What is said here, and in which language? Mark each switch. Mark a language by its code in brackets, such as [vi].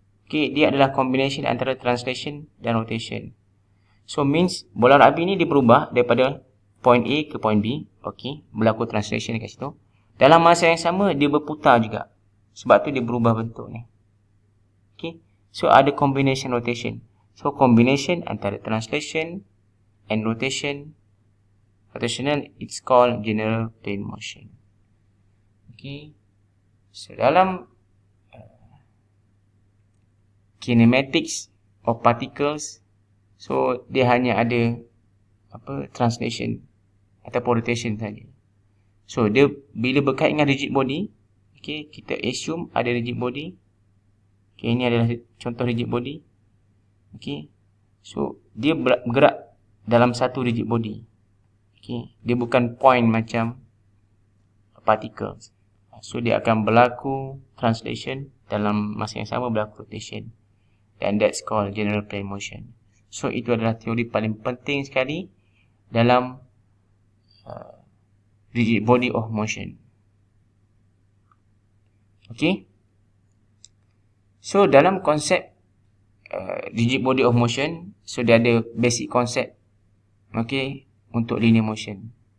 [ms] Okay, dia adalah combination antara translation dan rotation. So means bola rugby ni dia berubah daripada point A ke point B. Okay, berlaku translation dekat situ. Dalam masa yang sama dia berputar juga. Sebab tu dia berubah bentuk ni. Okay, so ada combination rotation. [en] So combination antara translation and rotation, rotational, it's called general plane motion. [ms] Okay, so dalam kinematics of particles, so dia hanya ada translation ataupun rotation saja. So dia bila berkait dengan rigid body, okay, kita assume ada rigid body. Okay, ini adalah contoh rigid body. Okay, so dia bergerak dalam satu rigid body. Okay, dia bukan point macam particles. So dia akan berlaku translation, dalam masa yang sama berlaku rotation. [en] And that's called general plane motion. [ms] So itu adalah teori paling penting sekali dalam rigid body of motion. Okay. So dalam konsep rigid body of motion, so dia ada basic konsep, okay, untuk linear motion.